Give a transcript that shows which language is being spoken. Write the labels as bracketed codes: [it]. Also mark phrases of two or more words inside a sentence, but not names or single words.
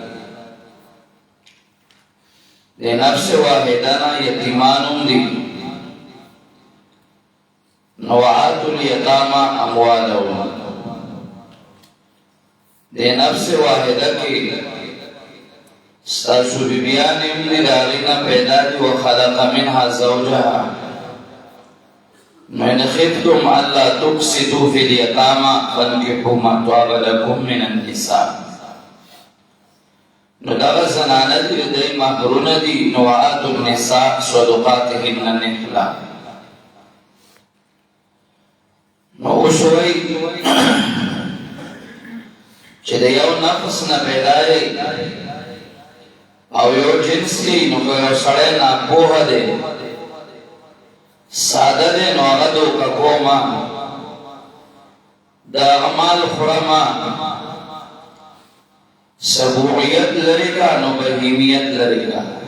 [ps] د [ar] نفس واحده [ps] نه یتیمان هم دي، نو [ar] وآتوا الیتامی اموالهم. [ps] د [ar] نفس واحده [ps] کې ستاسو بیبیان هم دي، د هغې نه پیدا دي. [ar] وخلق منها زوجها. نو ان خفتم الا تقسطوا فی الیتامی فانکحوا ما طاب لکم من النساء. [ps] نو دغه زنانه دي، د دوی مهرونه دي. [ar] نو وآتوا النساء صدقاتهن نحلا. [ps] نو وشوي چې د یو نفس نه پیدا دی او یو جنس دی، نو که یو سړی ناپوهه دی، ساده دی، نو هغه دوکه کومه، د هغه مال خورمه، سبوعیت لري که نو بهیمیت لري که.